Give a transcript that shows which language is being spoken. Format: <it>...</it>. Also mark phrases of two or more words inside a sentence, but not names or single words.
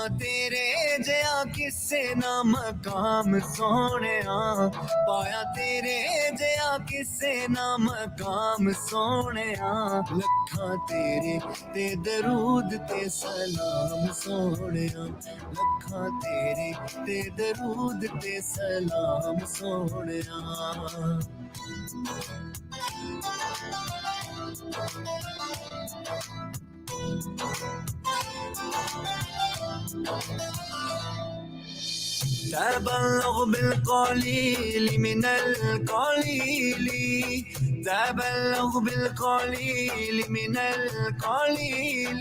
<pa>تیرے جیا کسے نہ مقام سوہنیا پایا تیرے جیا کسے نہ مقام سوہنیا لکھاں تیرے تے درود تے سلام سوہنیا لکھاں تیرے تے درود تے سلام سوہنیا लखां तेरे ते दरूद ते सलाम सोहणिया</pa> <ar>تبلغ بالقليل من القليل تبلغ بالقليل من القليل</ar>